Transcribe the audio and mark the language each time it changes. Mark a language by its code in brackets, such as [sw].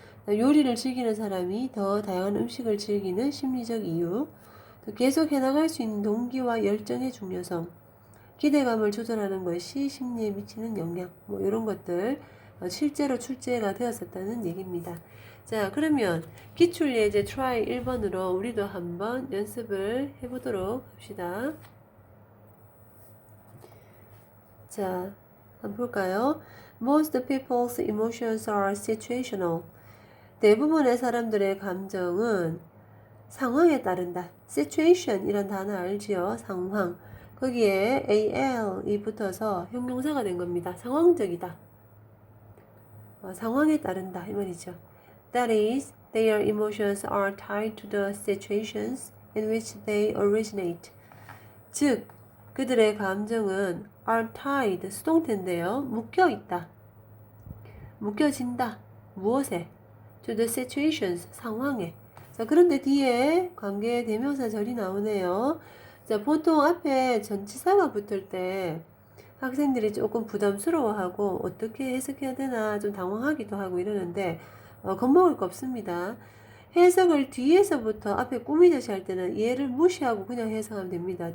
[ko] 요리를 즐기는 사람이 더 다양한 음식을 즐기는 심리적 이유, 또 계속 해나갈 수 있는 동기와 열정의 중요성, 기대감을 조절하는 것이 심리에 미치는 영향, 뭐 이런 것들 실제로 출제가 되었었다는 얘기입니다. 자, 그러면 기출예제 try 1번으로 우리도 한번 연습을 해보도록 합시다. 자, 한번 볼까요? [en] Most people's emotions are situational. [ko] 대부분의 사람들의 감정은 상황에 따른다. situation 이란 단어 알지요? 상황. 거기에 al이 붙어서 형용사가 된 겁니다. 상황적이다. 상황에 따른다 이 말이죠. [en] That is, their emotions are tied to the situations in which they originate. [ko] 즉, 그들의 감정은 [en] are tied, [ko] 수동태인데요. 묶여있다. 묶여진다. 무엇에? [en] To the situations, [ko] 상황에. 자, 그런데 뒤에 관계 대명사절이 나오네요. 자, 보통 앞에 전치사가 붙을 때 학생들이 조금 부담스러워하고 어떻게 해석해야 되나 좀 당황하기도 하고 이러는데, 겁먹을 거 없습니다. 해석을 뒤에서부터 앞에 꾸미듯이 할 때는 얘를 무시하고 그냥 해석하면 됩니다.